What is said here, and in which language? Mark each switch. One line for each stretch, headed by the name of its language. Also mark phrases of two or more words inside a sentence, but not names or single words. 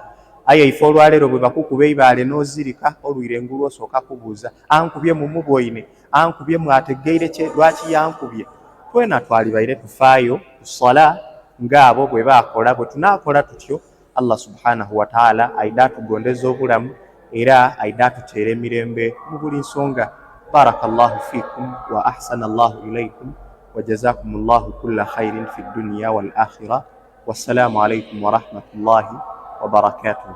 Ganda: Aye ife olwaleero bwe bakukuba eibaale n'ozirika olwire engulu osooka kubuuza ankubye mu mubwoine, ankubye mwategeire lwaki yankubye. Twena twalibaire tufaayo ku swala ng'abo bwe baakola. Bwe tunaakola tutyo
Arabic: الله سبحانه وتعالى
Ganda: aidda atugondeza obulamu era aidda atuteera emirembe mu buli nsonga.
Arabic: بارك الله فيكم وأحسن الله إليكم وجزاكم الله كل خير في الدنيا والآخرة. والسلام عليكم ورحمة الله وبركاته.